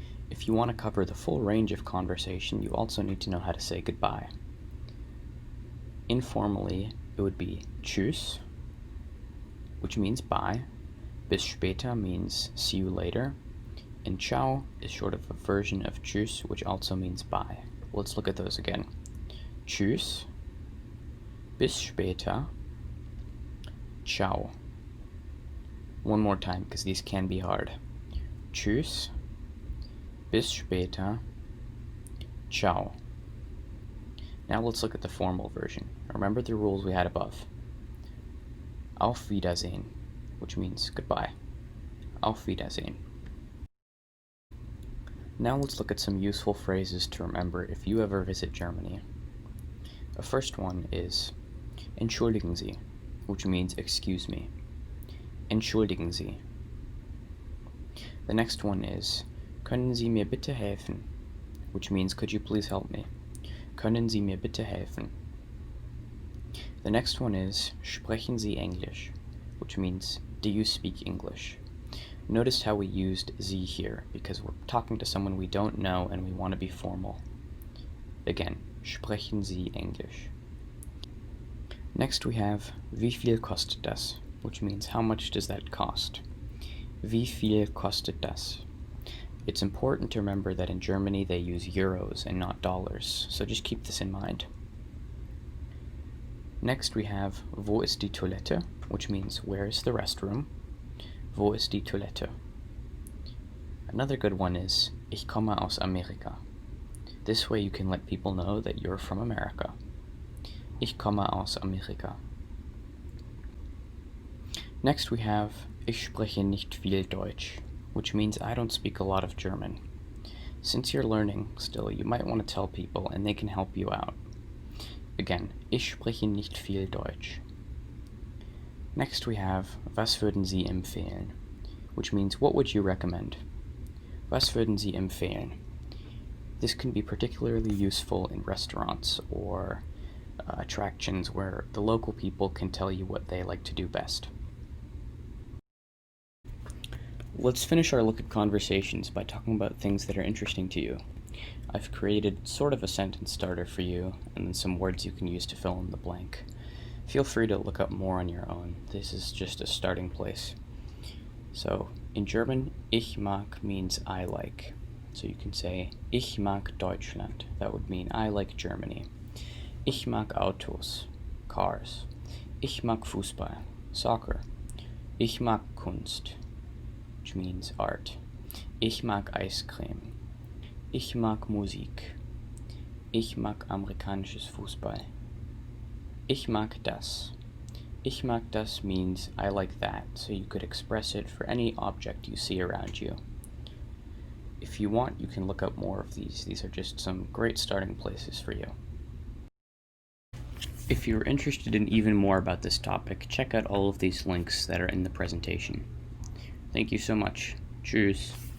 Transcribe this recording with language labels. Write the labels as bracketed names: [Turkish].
[English] If you want to cover the full range of conversation, you also need to know how to say goodbye. Informally, it would be tschüss, which means bye. [German] Bis später [English] means see you later, and ciao is sort of a version of tschüss, which also means bye. Let's look at those again. [German] Tschüss, bis später, ciao. [English] One more time, because these can be hard. [German] Tschüss, bis später, ciao. [English] Now let's look at the formal version. Remember the rules we had above. [German] Auf Wiedersehen, [English] which means goodbye. Auf Wiedersehen. Now let's look at some useful phrases to remember if you ever visit Germany. The first one is [German] Entschuldigen Sie, [English] which means excuse me. [German] Entschuldigen Sie. [English] The next one is [German] Können Sie mir bitte helfen, [English] which means could you please help me. [German] Können Sie mir bitte helfen. [English] The next one is [German] Sprechen Sie Englisch, [English] which means do you speak English? Notice how we used Sie here, because we're talking to someone we don't know and we want to be formal. Again, [German] sprechen Sie Englisch. [English] Next we have [German] Wie viel kostet das, [English] which means how much does that cost? [German] Wie viel kostet das? [English] It's important to remember that in Germany they use euros and not dollars, so just keep this in mind. Next we have [German] Wo ist die Toilette, [English] which means where is the restroom? Wo ist die Toilette? Another good one is [German] Ich komme aus Amerika. [English] This way you can let people know that you're from America. [German] Ich komme aus Amerika. [English] Next we have [German] Ich spreche nicht viel Deutsch, [English] which means I don't speak a lot of German. Since you're learning still, you might want to tell people and they can help you out. Again, [German] ich spreche nicht viel Deutsch. [English] Next we have [German] Was würden Sie empfehlen, [English] which means what would you recommend? [German] Was würden Sie empfehlen? [English] This can be particularly useful in restaurants or attractions where the local people can tell you what they like to do best. Let's finish our look at conversations by talking about things that are interesting to you. I've created sort of a sentence starter for you, and then some words you can use to fill in the blank. Feel free to look up more on your own. This is just a starting place. So, in German, [German] ich mag [English] means I like. So you can say, [German] ich mag Deutschland. [English] That would mean I like Germany. [German] Ich mag Autos, [English] cars. [German] Ich mag Fußball, [English] soccer. [German] Ich mag Kunst, [English] which means art. [German] Ich mag Eiscreme. Ich mag Musik. Ich mag amerikanisches Fußball. Ich mag das. Ich mag das [English] means I like that, so you could express it for any object you see around you. If you want, you can look up more of these. These are just some great starting places for you. If you're interested in even more about this topic, check out all of these links that are in the presentation. Thank you so much. Cheers.